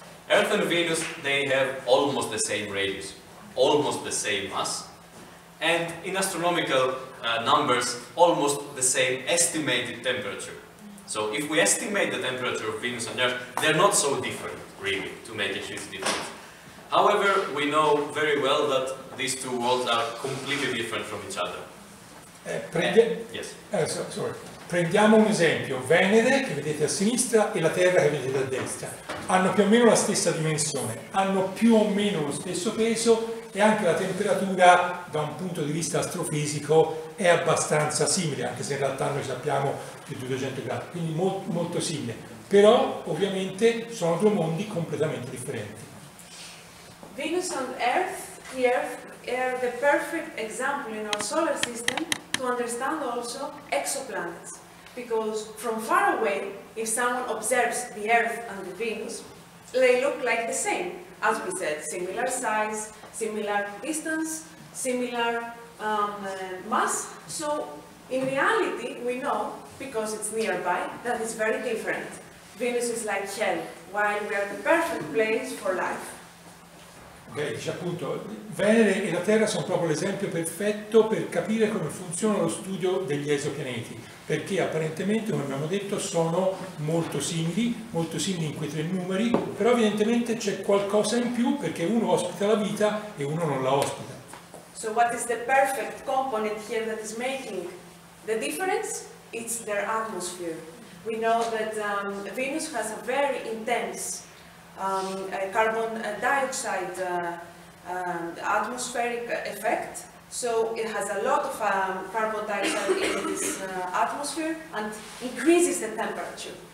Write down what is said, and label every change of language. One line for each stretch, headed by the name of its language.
English: Earth and Venus, they have almost the same radius, almost the same mass, and in astronomical numbers, almost the same estimated temperature. So if we estimate the temperature of Venus and Earth, they're not so different, really, to make a huge difference. However, we know very well that these two worlds are completely different from each other. Yes. Sorry.
Italian: Prendiamo un esempio, Venere che vedete a sinistra e la Terra che vedete a destra. Hanno più o meno la stessa dimensione, hanno più o meno lo stesso peso e anche la temperatura da un punto di vista astrofisico è abbastanza simile, anche se in realtà noi sappiamo più di 200 gradi, quindi molto simile. Però ovviamente sono due mondi completamente differenti.
English: Venus and the Earth are the perfect example in our solar system to understand also exoplanets. Because from far away, if someone observes the Earth and the Venus, they look like the same. As we said, similar size, similar distance, similar mass. So in reality, we know, because it's nearby, that it's very different. Venus is like hell, while we are the perfect place for life.
Italian: Dice appunto, Venere e la Terra sono proprio l'esempio perfetto per capire come funziona lo studio degli esopianeti, perché apparentemente, come abbiamo detto, sono molto simili in quei tre numeri, però evidentemente c'è qualcosa in più perché uno ospita la vita e uno non la ospita.
English: So what is the perfect component here that is making the difference? It's their atmosphere. We know that Venus has a very intense carbon dioxide atmospheric effect, so it has a lot of carbon dioxide in this atmosphere and increases the temperature.